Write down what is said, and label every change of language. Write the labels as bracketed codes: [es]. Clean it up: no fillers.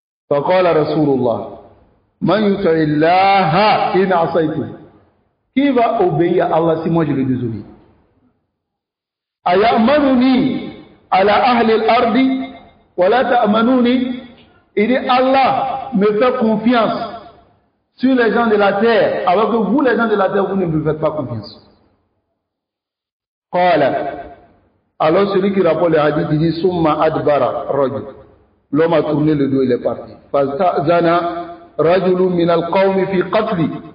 [ar] فقال رسول الله من يطع الله إن عصيته. [fr] Qui va obéir à Allah si moi je le désobéis? [ar] أيأمنني على أهل الأرض ولا تأمنوني. [fr] Il dit, Allah me fait confiance sur les gens de la terre, alors que vous, les gens de la terre, vous ne me faites pas confiance. Alors celui qui rapporte le hadith, il dit, [ar] Summa adbara rajul. [fr] L'homme a tourné le dos, il est parti. [ar] Fazana rajulun min al-qawmi fi qatli.